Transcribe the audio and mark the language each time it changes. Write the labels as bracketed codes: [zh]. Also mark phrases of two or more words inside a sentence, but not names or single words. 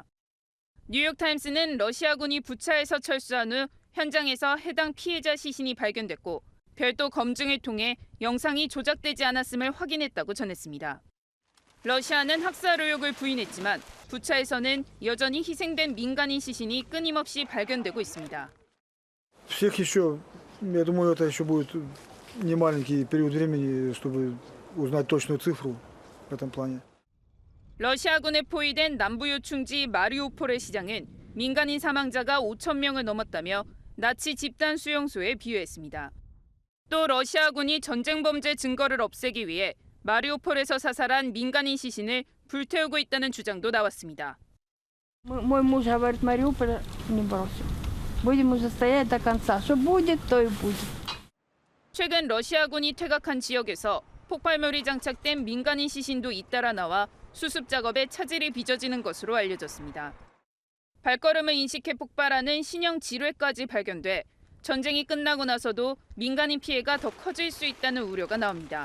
[ko] 뉴욕타임스는 러시아군이 부차에서 철수한 후 현장에서 해당 피해자 시신이 발견됐고 별도 검증을 통해 영상이 조작되지 않았음을 확인했다고 전했습니다. 러시아는 학살 의혹을 부인했지만 부차에서는 여전히 희생된 민간인 시신이 끊임없이 발견되고 있습니다. [ru] Всех еще, я думаю, это еще будет немаленький период времени, чтобы узнать точную цифру в этом плане. [ko] 러시아군에 포위된 남부 요충지 마리우폴의 시장은 민간인 사망자가 5천 명을 넘었다며 나치 집단 수용소에 비유했습니다. 또 러시아군이 전쟁 범죄 증거를 없애기 위해 마리우폴에서 사살한 민간인 시신을 불태우고 있다는 주장도 나왔습니다. [ru] Мой муж говорит, Мариуполь не бросим. Будем уже стоять до конца. Что будет, то и будет. [ko] 최근 러시아군이 퇴각한 지역에서 폭발물이 장착된 민간인 시신도 잇따라 나와 수습 작업에 차질이 빚어지는 것으로 알려졌습니다. 발걸음을 인식해 폭발하는 신형 지뢰까지 발견돼 전쟁이 끝나고 나서도 민간인 피해가 더 커질 수 있다는 우려가 나옵니다.